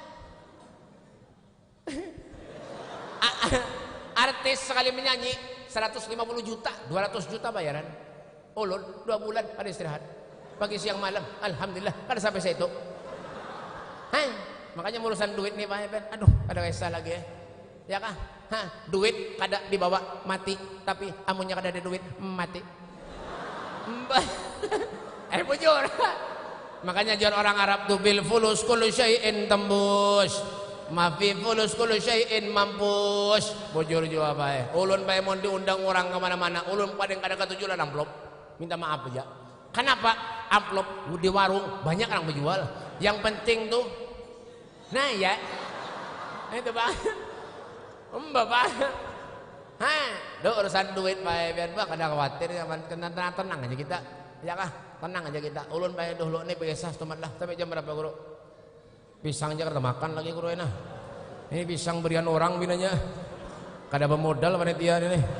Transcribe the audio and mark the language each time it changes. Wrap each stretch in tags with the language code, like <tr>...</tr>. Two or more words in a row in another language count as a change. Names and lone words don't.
<bjn>Artis sekali menyanyi 150 juta 200 juta bayaran ulun 2 bulan pada istirahat pagi siang malam alhamdulillah kada sampai saya itu makanya urusan duit nih Pak. Aduh ada kisah lagi ya kah duit kada dibawa mati tapi amunnya kada ada duit mati bujur makanya jual orang Arab tuh</bjn> <ar>بالفلوس كل شيء</ar> <bjn>tembus</bjn> <ar>مافي فلوس كل شيء</ar> <bjn>mampus bujur juga apa ulun bae mau diundang orang kemana-mana ulun pada kada ketujuan amplop minta maaf aja kenapa amplop di warung banyak orang berjual yang penting tuh nah ya itu Pak Bapak do urusan duit bae biar Pak kada khawatir tenang aja kita ya kah tenang aja kita ulun bae dulu nih biasa lah sampai jam berapa guru pisang aja kada makan lagi guru enak ini pisang berian orang binanya kada bermodal panitia ini</bjn>